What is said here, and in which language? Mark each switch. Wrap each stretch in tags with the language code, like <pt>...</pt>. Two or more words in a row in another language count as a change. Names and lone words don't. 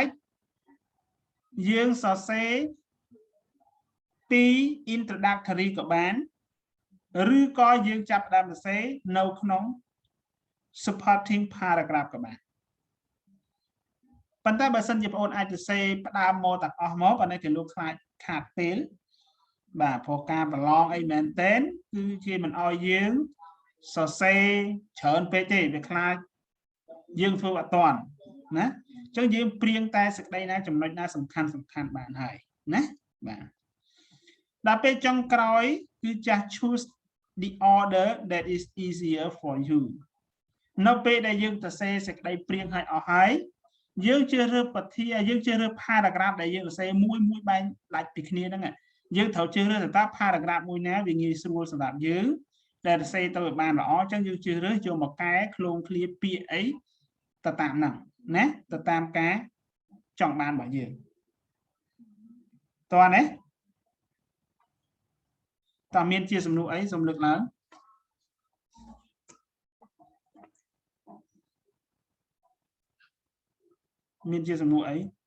<km>ចយើងសរសេរពី introductory ក៏បានឬក៏យើងចាប់ផ្ដើមសរសេរនៅក្នុង</km> <en>supporting paragraph</en> <km>ក៏បានប៉ុន្តែបើសិនជាបងអូនអាចសរសេរផ្ដើមមកទាំងអស់មកប៉ុន្តែគេលោកខ្លាចខាតពេលបាទព្រោះការប្រ ឡងអីមែនតែនគឺជាមិនអោយយើងសរសេរច្រើនពេកទេវាខ្លាចយើងធ្វើអត់តាន់ណាអញ្ចឹងយើងព្រៀងតែសេចក្តីណាចំណុចណាសំខាន់ បានហើយណាបាទដល់ពេលចុងក្រោយគឺចាស់</km> <en>choose the order that is easier for you</en> <km>នៅពេលដែលយើងសរសេរ សេចក្តីព្រៀងឲ្យអស់ហើយយើងជ្រើសរើសពធាយើងជ្រើសរើស paragraph ដែលយើងសរសេរមួយបែង ដាច់ពីគ្នាហ្នឹងយើងត្រូវជ្រើសរើសតើ paragraph មួយណាវាងាយស្រួលសម្រាប់យើងដែលសរសេរទៅឲ្យបានល្អអញ្ចឹងយើងជ្រើសរើសយកមកកែឃ្លោងឃ្លាពាក្យអីទៅតាមហ្នឹងណាទៅតាមការចង់បានរបស់យើងតោះណាតើមានជាសំណួរអីសូមលើកឡើងមានជាសំណួរអី</km>